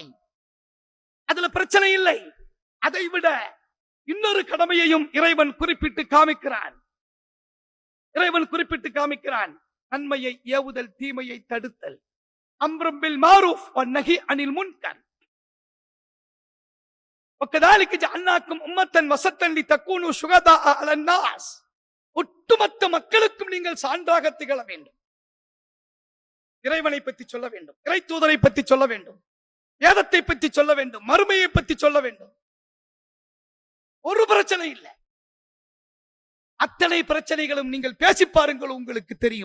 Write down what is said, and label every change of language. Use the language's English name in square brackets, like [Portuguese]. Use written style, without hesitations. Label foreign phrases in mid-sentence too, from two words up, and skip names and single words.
[Tamil] அதுல பிரச்சனை இல்லை. அதைவிட இன்னொரு கடமையையும் இறைவன் குறிப்பிட்டு காமிக்கிறான். நன்மையை ஏவுதல், தீமையை தடுத்தல். [Arabic] أمر بالمعروف ونهي عن المنكر. وكذلك جعلناكم أمة وسطا لتكونوا شهداء على الناس. [Tamil] ஒட்டுமொத்த மக்களுக்கும் நீங்கள் சான்றாக திகழ வேண்டும். இறைவனை பற்றி சொல்ல வேண்டும், இறை தூதரை பற்றி சொல்ல வேண்டும், வேதத்தை பற்றி சொல்ல வேண்டும், மறுமையை பற்றி சொல்ல வேண்டும். ஒரு பிரச்சனை இல்லை. அத்தனை பிரச்சனைகளும் நீங்கள் பேசி பாருங்கள், உங்களுக்கு தெரியும்.